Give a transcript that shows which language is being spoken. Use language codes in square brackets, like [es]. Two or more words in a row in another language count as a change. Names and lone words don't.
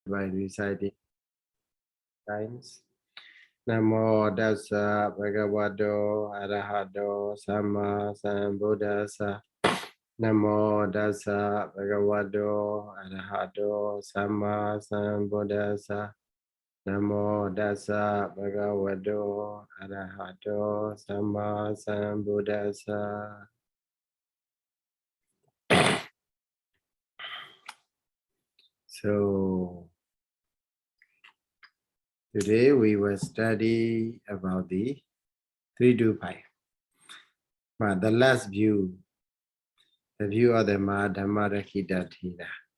[en] by reciting times. [pi] Namo Tassa Bhagavato Arahato Samma Sambuddhassa. Namo Tassa Bhagavato Arahato Samma Sambuddhassa. Namo Tassa Bhagavato Arahato Samma Sambuddhassa. [en] So today we will study about the 3 to 5. But the last view, the view of the Dhammasaṅgaṇī-aṭṭhakathā.